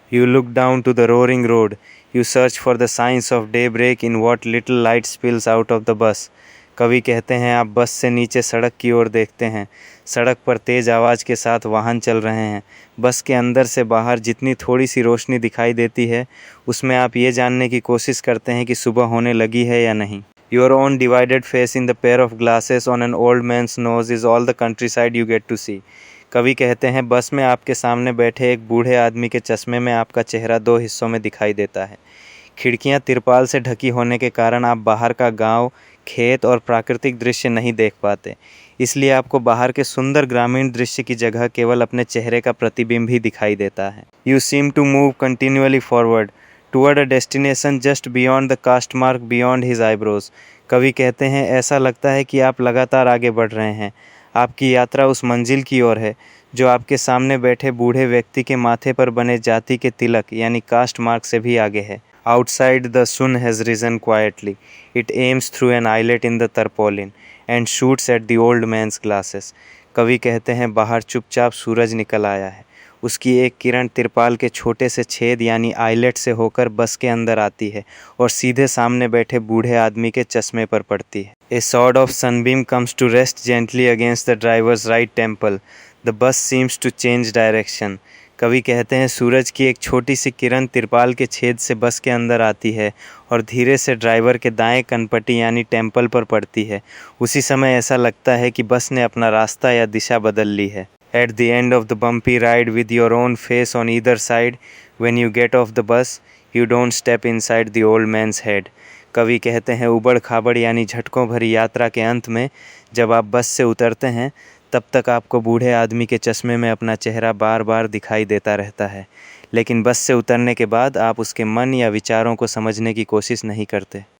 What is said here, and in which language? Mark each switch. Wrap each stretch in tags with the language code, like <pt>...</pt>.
<en>You look down to the roaring road, you search for the signs of daybreak in what little light spills out of the bus.</en> <hi>कवि कहते हैं, आप बस से नीचे सड़क की ओर देखते हैं। सड़क पर तेज आवाज़ के साथ वाहन चल रहे हैं। बस के अंदर से बाहर जितनी थोड़ी सी रोशनी दिखाई देती है, उसमें आप ये जानने की कोशिश करते हैं कि सुबह होने लगी है या नहीं।</hi> <en>Your own divided face in the pair of glasses on an old man's nose is all the countryside you get to see.</en> <hi>कवि कहते हैं, बस में आपके सामने बैठे एक बूढ़े आदमी के चश्मे में आपका चेहरा दो हिस्सों में दिखाई देता है। खिड़कियां तिरपाल से ढकी होने के कारण आप बाहर का गांव, खेत और प्राकृतिक दृश्य नहीं देख पाते, इसलिए आपको बाहर के सुंदर ग्रामीण दृश्य की जगह केवल अपने चेहरे का प्रतिबिंब ही दिखाई देता है।</hi> <en>You seem to move continuously forward toward a destination just beyond the caste mark beyond his eyebrows.</en> <hi>कवि कहते हैं, ऐसा लगता है कि आप लगातार आगे बढ़ रहे हैं। आपकी यात्रा उस मंजिल की ओर है जो आपके सामने बैठे बूढ़े व्यक्ति के माथे पर बने जाति के तिलक यानी कास्ट मार्क से भी आगे है।</hi> <en>Outside the sun has risen quietly. It aims through an eyelet in the tarpaulin and shoots at the old man's glasses.</en> <hi>कवि कहते हैं, बाहर चुपचाप सूरज निकल आया है। उसकी एक किरण तिरपाल के छोटे से छेद यानी आइलेट से होकर बस के अंदर आती है और सीधे सामने बैठे बूढ़े आदमी के चश्मे पर पड़ती है।</hi> <en>A sword of sunbeam comes to rest gently against the driver's right temple. The bus seems to change direction.</en> <hi>कवि कहते हैं, सूरज की एक छोटी सी किरण तिरपाल के छेद से बस के अंदर आती है और धीरे से ड्राइवर के दाएं कनपट्टी यानी टेम्पल पर पड़ती है। उसी समय ऐसा लगता है कि बस ने अपना रास्ता या दिशा बदल ली है।</hi> <en>At the end of the bumpy ride with your own face on either side, when you get off the bus, you don't step inside the old man's head.</en> <hi>कवि कहते हैं, उबड़ खाबड़ यानी झटकों भरी यात्रा के अंत में जब आप बस से उतरते हैं, तब तक आपको बूढ़े आदमी के चश्मे में अपना चेहरा बार बार दिखाई देता रहता है, लेकिन बस से उतरने के बाद आप उसके मन या विचारों को समझने की कोशिश नहीं करते।</hi>